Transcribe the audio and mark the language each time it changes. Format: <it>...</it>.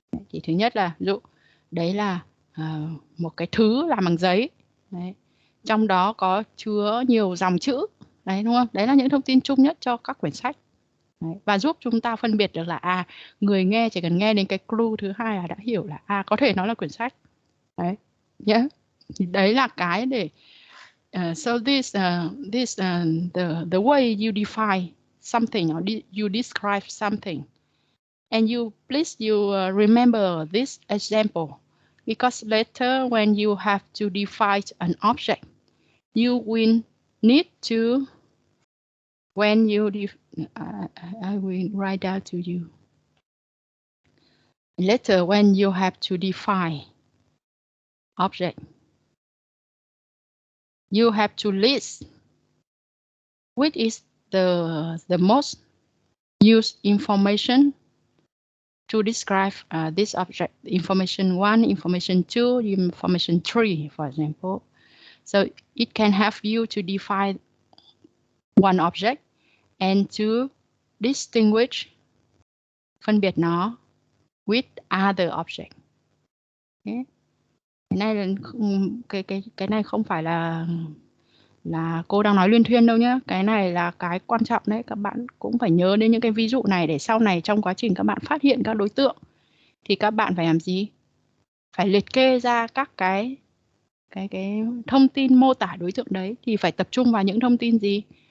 <vi>Thì thứ nhất là ví dụ đấy là một cái thứ làm bằng giấy. Đấy. Trong đó có chứa nhiều dòng chữ. Đấy, đúng không? Đấy là những thông tin chung nhất cho các quyển sách. Đấy. Và giúp chúng ta phân biệt được là người nghe chỉ cần nghe đến cái clue thứ hai là đã hiểu là có thể nó là quyển sách. Đấy. Yeah. Thì đấy là cái để</vi> <en>so this the way you define something or you describe something, and you remember this example, because later when you have to define an object, you will need to, when you I will write down to you. Later when you have to define object, you have to list which is the most used information to describe this object. Information 1, information 2, information 3, for example. So it can help you to define one object and to distinguish,</en> <vi>phân biệt nó</vi> <en>with other object. Okay.</en> <vi>Cái này là cái này không phải là cô đang nói luyên thuyên đâu nhé. Cái này là cái quan trọng đấy. Các bạn cũng phải nhớ đến những cái ví dụ này để sau này trong quá trình các bạn phát hiện các đối tượng thì các bạn phải làm gì? Phải liệt kê ra các cái thông tin mô tả đối tượng đấy, thì phải tập trung vào những thông tin gì?</vi>